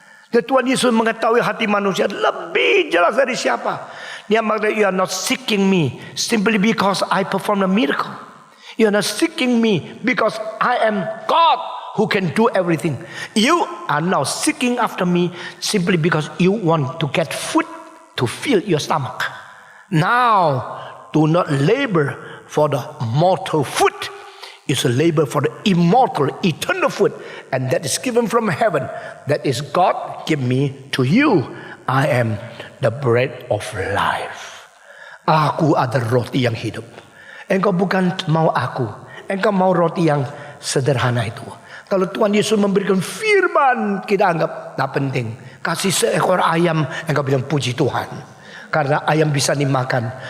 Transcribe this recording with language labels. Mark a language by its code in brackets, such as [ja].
[id] Dan Tuhan Yesus mengetahui hati manusia lebih jelas dari siapa. Dia mengatakan, [en] you are not seeking me simply because I perform a miracle. You are not seeking me because I am God who can do everything. You are now seeking after me simply because you want to get food to fill your stomach. Now, do not labor for the mortal food. It's a labor for the immortal, eternal food. And that is given from heaven. That is God give me to you. I am the bread of life. [id] Aku adalah roti yang hidup. Engkau bukan mau aku. Engkau mau roti yang sederhana itu. Kalau Tuhan Yesus memberikan firman, kita anggap tak penting. Kasih seekor ayam, engkau bilang puji Tuhan. Karena ayam bisa dimakan.